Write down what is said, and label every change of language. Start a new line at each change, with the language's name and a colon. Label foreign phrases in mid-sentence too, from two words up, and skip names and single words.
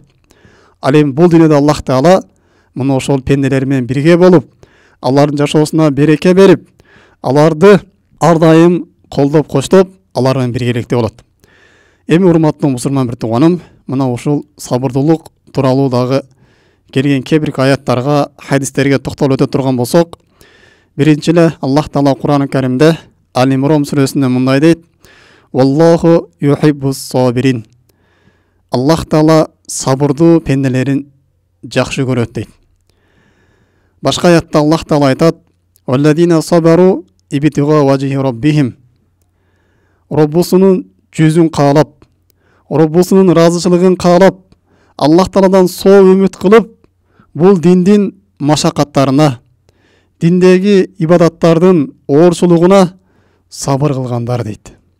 Kyrgyz: Ал эми бул дүйнөдө Аллах Таала мына ошол пенделер менен бирге болуп, алардын жашоосуна береке берип, аларды ар дайым колдоп коштоп, алар менен биргеликте болот. Эми урматтуу мусулман бир тууганым, мына ушул сабырдуулук тууралуу дагы келген кээ-бир аяттарга, хадистерге токтолуп өтө турган болсок, биринчи эле Аллах Таала Кур'ан-ы Каримде Ал-Имран сүрөсүндө мындай дейт:
Arabic: "والله يحب الصابرين".
Kyrgyz: Аллах Таала сабырдуу пенделерин жакшы көрөт дейт. Башка аятта Аллах Таала айтат:
Arabic: "والذين صبروا ابتغاء وجه ربهم".
Kyrgyz: Роббусунун жүзүн каалап, Роббусунун ыраазычылыгын каалап, Аллах Тааладан соо үмүт кылып, бул диндин машакаттарына, диндеги ибадаттардын оорчулугуна сабыр кылгандар дейт.